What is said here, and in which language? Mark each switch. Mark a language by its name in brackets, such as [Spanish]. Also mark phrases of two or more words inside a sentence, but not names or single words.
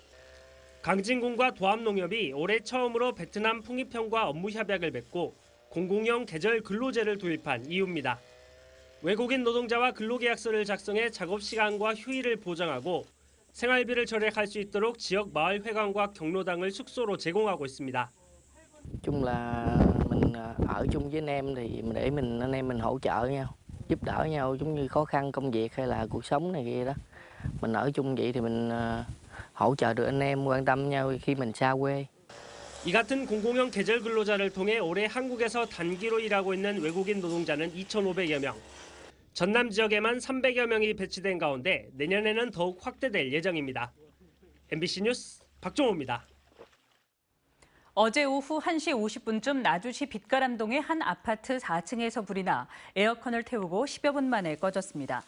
[Korean] 강진군과 도암농협이 올해 처음으로 베트남 풍이편과 업무 협약을 맺고 공공형 계절 근로제를 도입한 이유입니다. 외국인 노동자와 근로계약서를 작성해 작업 시간과 휴일을 보장하고 생활비를 절약할 수 있도록 지역 마을 회관과 경로당을 숙소로 제공하고 있습니다. [Vietnamese] Chung là mình ở chung với anh em thì để anh em mình hỗ trợ nhau, giúp đỡ nhau giống như khó khăn công việc hay là cuộc sống này kia đó. Mình ở chung vậy thì mình hỗ trợ được anh em, quan tâm nhau khi mình xa quê. [Korean] 이 같은 공공형 계절 근로자를 통해 올해 한국에서 단기로 일하고 있는 외국인 노동자는 2,500여 명. 전남 지역에만 300여 명이 배치된 가운데 내년에는 더욱 확대될 예정입니다. MBC 뉴스 박종호입니다. 어제 오후 1시 50분쯤 나주시 빛가람동의 한 아파트 4층에서 불이 나 에어컨을 태우고 10여 분 만에 꺼졌습니다.